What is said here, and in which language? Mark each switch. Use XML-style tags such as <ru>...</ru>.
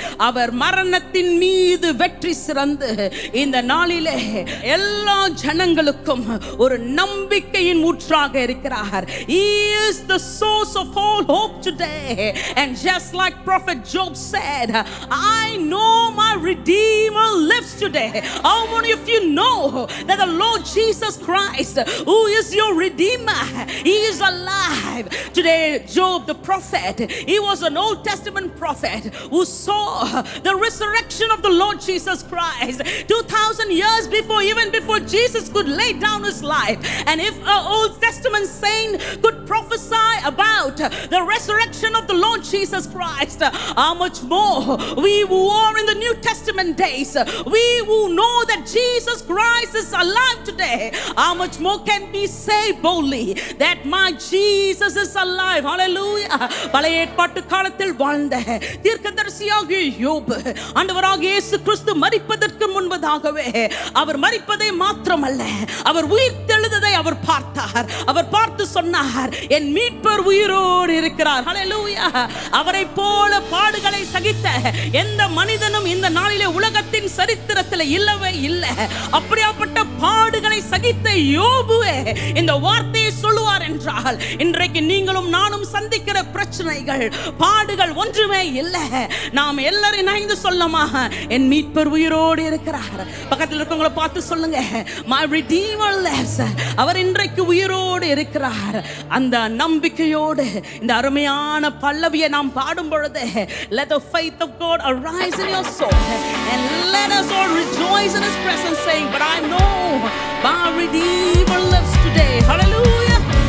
<ta>அவர் மரணத்தின் மீது வெற்றி சிறந்து இந்த நாளிலே எல்லா ஜனங்களுக்கும் ஒரு நம்பிக்கையின் ஊற்றாக இருக்கிறார்.</ta> <en>He is the source of all hope today. And just like Prophet Job said, I know my Redeemer lives today. How many of you know that the Lord Jesus Christ, who is your Redeemer, He is alive today? Job the prophet, he was an Old Testament prophet who saw the resurrection of the Lord Jesus Christ 2000 years before, even before Jesus could lay down his life. And if an Old Testament saint could prophesy about the resurrection of the Lord Jesus Christ, how much more we who are in the New Testament days, we who know that Jesus Christ is alive today, how much more can we say boldly that my Jesus is alive? Hallelujah.</en> <ta>பழைய ஏற்பாட்டு காலத்தில் வாழ்ந்த தீர்க்கதரிசியாகிய யோபு ஆண்டவராகிய இயேசு கிறிஸ்து மரிப்பதற்கு முன்பதாகவே அவர் மரிப்பதை மாத்திரமல்ல, அவர் உயிர்த்தெழுந்ததை அவர் பார்த்தார். அவர் பார்த்து சொன்னார், என் மீட்பர் உயிரோடு இருக்கிறார். ஹல்லேலூயா. அவரை போல பாடுகளை சகித்த எந்த மனிதனும் இந்த நாளிலே உலகத்தின் சரித்திரத்தில் இல்லவே இல்லை. அப்படியாப்பட்ட பாடுகளை சகித்த யோபுவே இந்த வார்த்தையை சொல்லுவார் என்றால், இன்றைக்கு நீங்களும் நானும் சந்திக்கிற பிரச்சனைகள், பாடுகள் ஒன்றுமே இல்லை. நாம் எல்லாரும் இணைந்து சொல்லமா, என் மீட்பர் உயிரோடு இருக்கிறார். பக்கத்தில் இருக்கவங்களை பார்த்து சொல்லுங்க,</ta> <en>my redeemer lives.</en> <ta>அவர் இன்றைக்கு உயிரோடு இருக்கிறார். அந்த நம்பிக்கையோடு இந்த அருமையான பல்லவியை நாம் பாடும் பொழுது,</ta> <en>let the faith of God arise in your soul and let us all rejoice in his presence, saying, but I know my redeemer lives today.</en> <ta>Hallelujah.</ta>